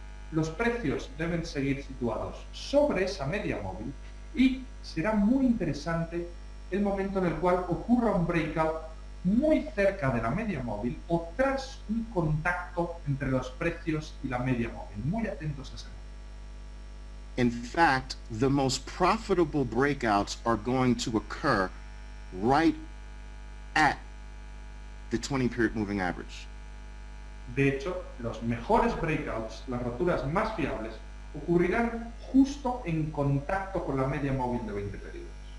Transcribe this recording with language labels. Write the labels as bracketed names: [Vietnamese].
[Spanish] Los precios deben seguir situados sobre esa media móvil y será muy interesante el momento en el cual ocurra un breakout muy cerca de la media móvil o tras un contacto entre los precios y la media móvil. Muy atentos a ese momento. [English] In fact, the most profitable breakouts are going to occur right at the 20-period moving average. [Spanish] De hecho, los mejores breakouts, las roturas más fiables, ocurrirán justo en contacto con la media móvil de 20 periodos.